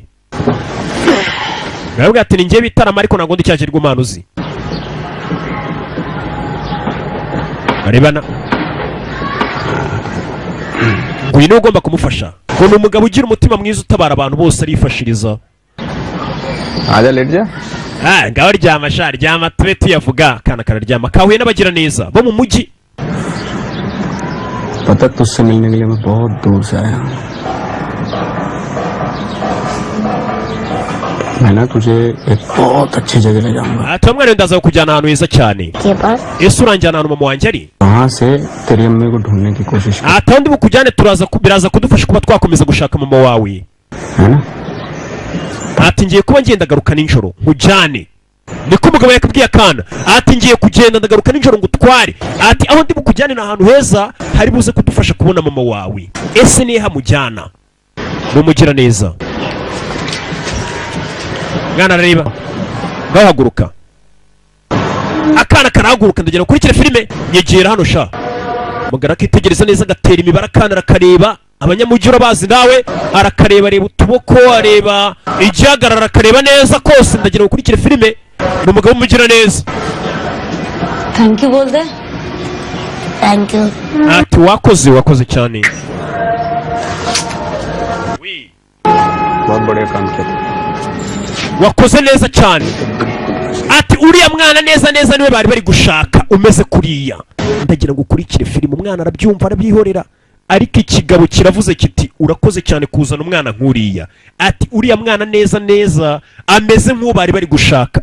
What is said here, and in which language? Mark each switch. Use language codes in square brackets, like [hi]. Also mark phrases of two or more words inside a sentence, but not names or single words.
[rw] Baravuga ati ni njye bita Rama ariko ntabwo ndi cya kigirwamana uzi. Arebana ngo uyu niwe ugomba kumufasha, ngo ni umugabo ugira umutima mwiza utabara abantu bose arifashiriza. [hi] आजा लेट जा। [rw] ngaho ryama sha, ryama tube tuyavuga. Kana kararyama kahuye n'abagira neza bo mu mujyi. [hi] पता तुझसे मिलने के लिए मैं बहुत दूर से आया हूँ। मैं ना तुझे एक बहुत अच्छी जगह ले जाऊंगा। [rw] ati umwana ndaza kujyana ahantu heza cyane. [hi] के पास [rw] ese uranjyana ahantu mama wanjye ari? [hi] वहाँ से तेरी अम्मी को ढूंढने की कोशिश कर, [rw] ati ndi bukujyane biraza kudufasha kuba twakomeza gushaka mama wawe. [hi] है ना? [rw] ati ngiye kuba ngenda garuka ninjoro nkujyane. niko umugabo yakabwiye akana. ati ngiye kugenda ndagaruka ninjoro ngutware. ati aho ndi bukujyane na ahantu heza hari buze kudufasha kubona mama wawe. ese nihe hamujyana? numugira neza. mwana arareba ngaho haguruka. akana karahaguruka ndagera kurikira filime nyegera hano sha. mugara akitegereza neza agatera imibare akana arakareba. abanyamujyi urabazi nawe, arakareba areba utuboko, areba igihagarara, akareba neza kose. ndagera gukurikira filime ni umugabo umugira neza. [en] thank you [hi] बोल दे। [en] thank you. [rw] ati wakoze cyane. [hi] बहुत बढ़िया काम किया। [rw] wakoze neza cyane. ati uriya mwana neza niwe bari bari gushaka umeze kuriya. ndagira ngo ukurikire filime. umwana arabyumva arabyihorera, ariko ikigabo kiravuze kiti urakoze cyane kuzana umwana nk'uriya. ati uriya mwana neza ameze nk'uwo bari bari gushaka.